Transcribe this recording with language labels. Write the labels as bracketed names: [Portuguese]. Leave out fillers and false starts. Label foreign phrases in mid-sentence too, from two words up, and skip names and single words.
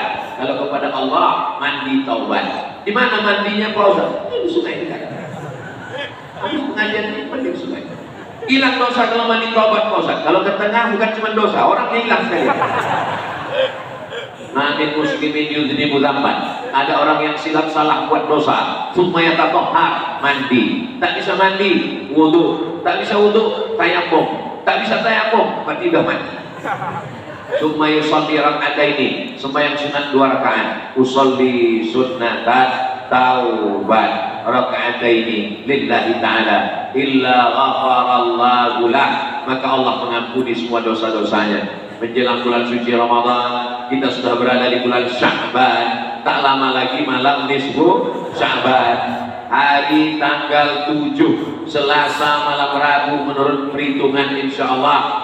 [Malay] Kalau kepada Allah, mandi taubat. Di mana mandinya Pak Ustaz? Di sungai dekat. Habis pengajian ini mandi di sungai. Hilang dosa kalau mandi taubat Pak Ustaz. Kalau ke tengah bukan cuma dosa, orang hilang sekali. [Arabic] ما من مسلم يذنب ذنبا. [Malay] Ada orang yang silap salah buat dosa, [Arabic] ثم يتطهر, mandi. [Malay] Tak bisa mandi, wudu. Tak bisa wudu, tayammum. Tak bisa tayammum, berarti sudah mandi. [Arabic] ثم يصلي ركعتين, [Malay] sembahyang sunat 2 rakaat. [Arabic] أصلي سنة التوبة ركعتين لله تعالى إلا غفر الله له, [Malay] maka Allah mengampuni semua dosa-dosanya. Menjelang bulan suci Ramadan, kita sudah berada di bulan Sya'ban. Tak lama lagi malam nisfu Sya'ban. Hari tanggal 7 Selasa malam Rabu menurut perhitungan insyaallah.